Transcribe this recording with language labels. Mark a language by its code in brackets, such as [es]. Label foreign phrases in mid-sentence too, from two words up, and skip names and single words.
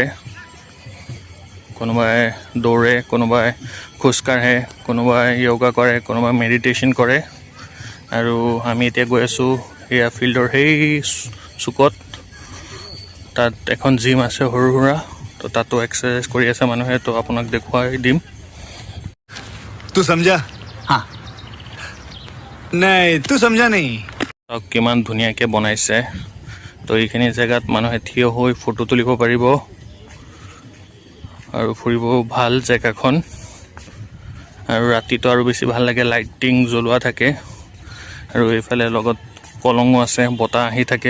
[as] কোনোবাই দৌৰে, কোনোবাই খোজকাঢ়ে, কোনোবাই য়োগা কৰে, কোনোবাই মেডিটেশ্যন কৰে। আৰু আমি এতিয়া গৈ আছোঁ এয়া ফিল্ডৰ সেই চুকত। তাত এখন জিম আছে সৰু সুৰা, তো তাতো এক্সাৰচাইজ কৰি আছে মানুহে, তো আপোনাক দেখুৱাই দিম। [hi] तू समझा? हाँ नहीं तू समझा नहीं। [as] চাওক কিমান ধুনীয়াকৈ বনাইছে। তো এইখিনি জেগাত মানুহে থিয় হৈ ফটো তুলিব পাৰিব আৰু ফুৰিব ভাল জেগাখন। আৰু ৰাতিটো আৰু বেছি ভাল লাগে, লাইটিং জ্বলোৱা থাকে আৰু এইফালে লগত কলঙো আছে, বতাহ আহি থাকে।